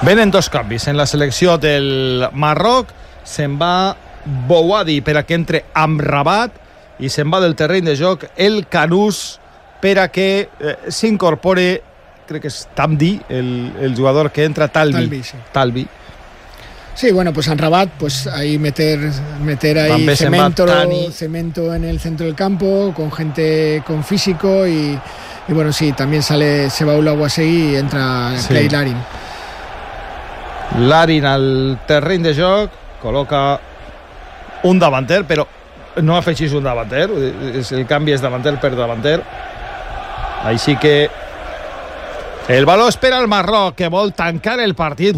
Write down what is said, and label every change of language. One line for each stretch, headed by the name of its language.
Catalan: Venen 2 canvis en la selecció del Marroc. Se'n va Bouadi per a que entre Amrabat i se'n va del terreny de joc el Canús per a que s'incorpore, crec que és Tamdi, el jugador que entra, Talbi. Talbi, sí. Talbi.
Spanish: Sí, bueno, pues en Rabat, pues ahí meter ahí cemento en el centro del campo, con gente con físico y bueno, sí, también sale, se va Ulao Aguasegui y entra, sí, Clay Larin.
Catalan: Larin al terreny de joc, col·loca un davanter, però no afegís un davanter, el canvi és davanter per davanter. Així que el baló espera el Marroc, que vol tancar el partit.